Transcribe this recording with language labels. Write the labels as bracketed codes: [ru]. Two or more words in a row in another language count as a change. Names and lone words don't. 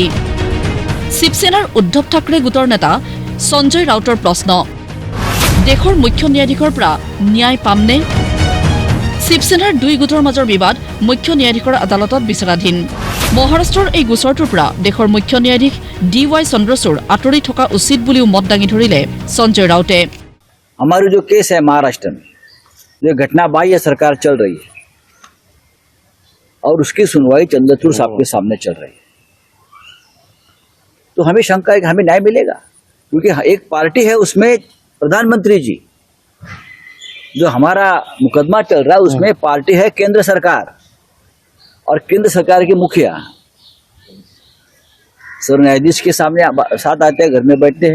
[as] শিৱসেনাৰ উদ্ধৱ ঠাকৰে গোটৰ নেতা সঞ্জয় ৰাউতৰ প্ৰশ্ন, দেশৰ মুখ্য ন্যায়াধীশৰ পৰা ন্যায় পামনে? শিৱসেনাৰ দুই গোটৰ মাজৰ বিবাদ মুখ্য ন্যায়াধীশৰ আদালতত বিচাৰাধীন। মহাৰাষ্ট্ৰৰ এই গোচৰটোৰ পৰা দেশৰ মুখ্য ন্যায়াধীশ DY চন্দ্ৰচূড় আঁতৰি থকা উচিত বুলিও মত দাঙি ধৰিলে সঞ্জয় ৰাউতে। [hi] हमारी जो केस है महाराष्ट्र में, जो घटना बाह्य सरकार चल रही है और उसकी सुनवाई चंद्रचूड़ साहब के सामने चल रही है, तो हमें शंका है कि हमें न्याय मिलेगा, क्योंकि एक पार्टी है उसमें प्रधानमंत्री जी, जो हमारा मुकदमा चल रहा है उसमें पार्टी है केंद्र सरकार और केंद्र सरकार के मुखिया सर न्यायाधीश के सामने साथ आते हैं, घर में बैठते हैं।